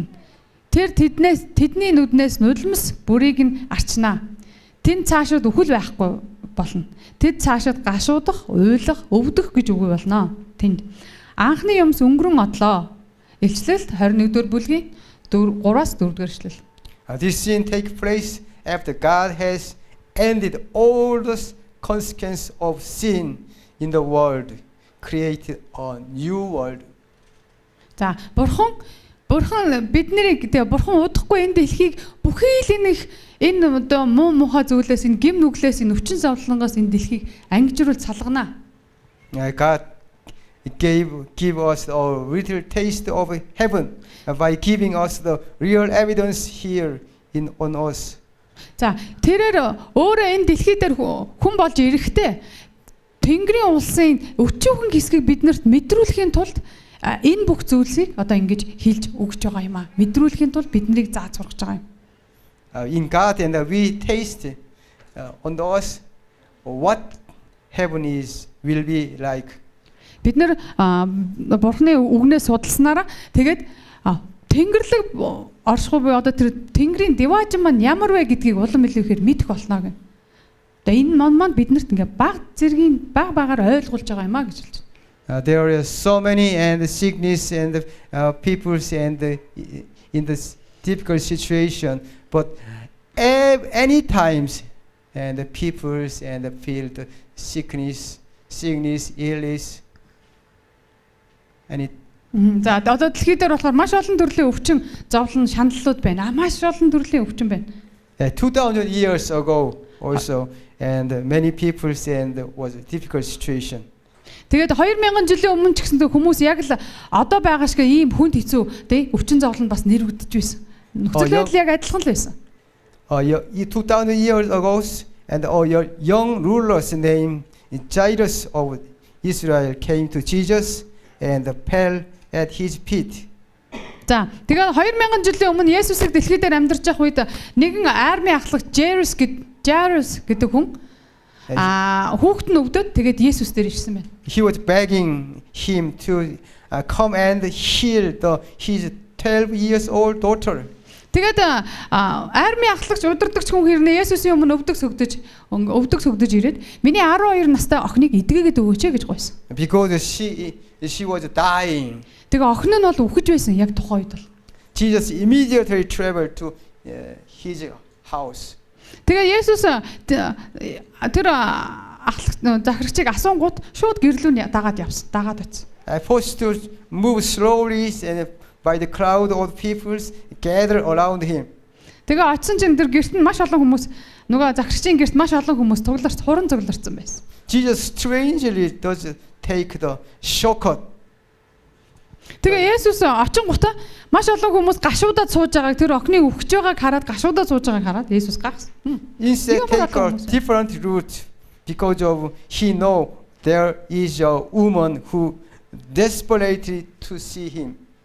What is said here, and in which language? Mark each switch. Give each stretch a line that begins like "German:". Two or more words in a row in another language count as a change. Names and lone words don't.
Mongolian: Тэр тэдний нүднээс нулимс бүрийг нь арчнаа. Тэнд цаашид үхэл байхгүй болно. Тэд цаашид гашуудах, уйлах, өвдөх гэж үгүй болно. Тэнд анхны юмс өнгөрөн одлоо. Илчлэлт 21-р бүлгийн 3-аас 4-р ишлэл.
English: This scene take place after God has ended all the consequence of sin in the world, created a new world.
Mongolian: За, бурхан бурхан удахгүй энэ дэлхийг бүхий л энэ одоо муу муухай зүйлээс, энэ гим нүглээс, энэ өвчин зовлонгоос энэ дэлхийг ангижруулж салгана.
English: God give us a little taste of heaven by giving us the real evidence here on us.
Mongolian: За, тэрээр өөрөө энэ дэлхий дээр хүн болж ирэхдээ Тэнгэрийн улсын өчүүхэн хэсгийг биднэрт мэдрүүлэхийн тулд энэ бүх зүйлсийг одоо ингэж хэлж өгч байгаа юм аа. Мэдрүүлэхийн тулд биднийг зааж сургаж байгаа юм.
English: in God, and we taste on us what heaven will be like.
Mongolian: Бид нэр Бурхны үгнээс судалснараа тэгээд Тэнгэрлэг оршихуй буюу одоо тэр Тэнгэрийн диваажин маань ямар вэ гэдгийг улам илүүхээр мэдэх болно гэнэ. Тэгээ энэ маань биднэрт ингээ баг зэргийн багаар ойлгуулж байгаа юм а гэж хэлж байна.
English: There are so many and the sickness and the peoples and in this difficult situation, but any times and the peoples and the feel the sickness, illness, and it.
Mongolian: За одоо дэлхий дээр болохоор маш олон төрлийн өвчин, зовлон, шаналлууд байна. Маш олон төрлийн өвчин байна.
English: 2000 years ago also, and many peoples and was a difficult situation.
Mongolian: Тэгээд 2000 жилийн өмнө ч гэсэн хүмүүс яг л одоо байгаа шиг ийм хүнд хэцүү тий өвчин зовлон бас нэрвэгдэж байсан. Нөхцөл байдал яг адилхан л байсан.
English: 2000 years ago, and all your young rulers named Jairus of Israel came to Jesus and fell at his feet.
Mongolian: За тэгээд 2000 жилийн өмнө Есүсийг дэлхий дээр амьдарч явах үед нэгэн арми ахлагч Jairus гэдэг хүн хүүхэд нь өвдөд тэгээд Есүс дээр ирсэн байна.
English: He was begging him to come and heal his 12 years old daughter.
Mongolian: Тэгээд арми ахлагч удирдагч хүн хэрнээ Есүсийн өмнө өвдөг сөгдөж ирээд миний 12 настай охиныг эдгээгээд өгөөч гэж гуйсан.
English: Because she was dying.
Mongolian: Тэгээ охин нь бол үхэж байсан яг тухайн үед бол.
English: Jesus immediately traveled to his house.
Mongolian: Тэгээ Есүс тэр захирагчийг асуунгууд шууд гэрлүүн дагаад очив.
English: Forced to move slowly and by the crowd of peoples gathered around him.
Mongolian: Тэгээ очсон чинь тэр гэрт нь маш олон хүмүүс нөгөө захирагчийн гэрт маш олон хүмүүс хуран цугларсан байсан.
English: Jesus strangely does take the shortcut.
Mongolian: Тэгээ Есүс очингуудаа маш олон хүмүүс гашуудад сууж байгааг тэр охиныг өгч байгааг хараад гашуудад сууж байгааг хараад Есүс гайхсан.
English: Instead take a different route because of he know there is a woman who desperately to see him.